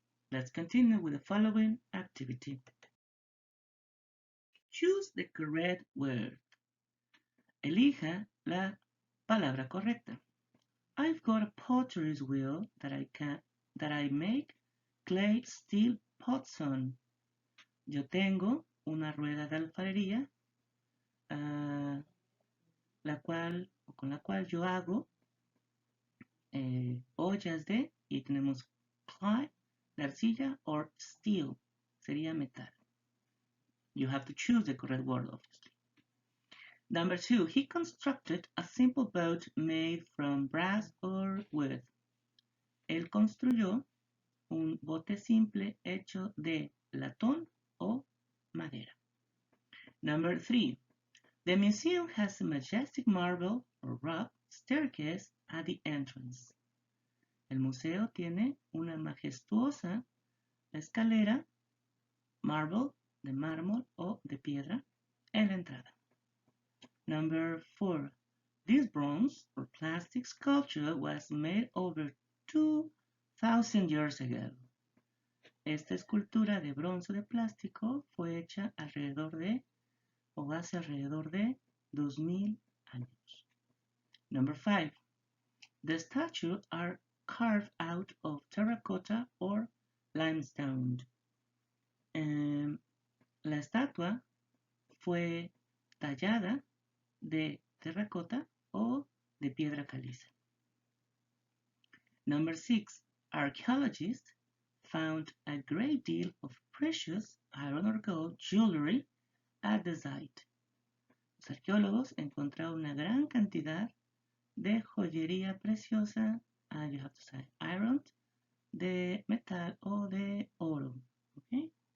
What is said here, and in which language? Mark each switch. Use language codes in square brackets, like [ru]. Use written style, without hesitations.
[en] Let's continue with the following activity. Choose the correct word. [es] Elija la palabra correcta. [en] I've got a potter's wheel that I make clay steel pots on. [es] Yo tengo una rueda de alfarería con la cual yo hago ollas de, y tenemos clay, de arcilla, [en] or steel, [es] sería metal. [en] You have to choose the correct word, obviously. Number 2, he constructed a simple boat made from brass or wood. [es] Él construyó un bote simple hecho de latón o madera. [en] Number 3, the museum has a majestic marble or rock staircase at the entrance. [es] El museo tiene una majestuosa escalera marble, de mármol o de piedra, en la entrada. [en] Number 4. This bronze or plastic sculpture was made over 2,000 years ago. [es] Esta escultura de bronce de plástico fue hecha alrededor de, o hace alrededor de 2,000 años. [en] Number 5. The statues are carved out of terracotta or limestone. [es] La estatua fue tallada de terracota o de piedra caliza. [en] Number 6. Archaeologists found a great deal of precious iron or gold jewelry at the site. [es] Los arqueólogos encontraron una gran cantidad de joyería preciosa, [en] you have to say iron, [es] de metal o de oro. Okay?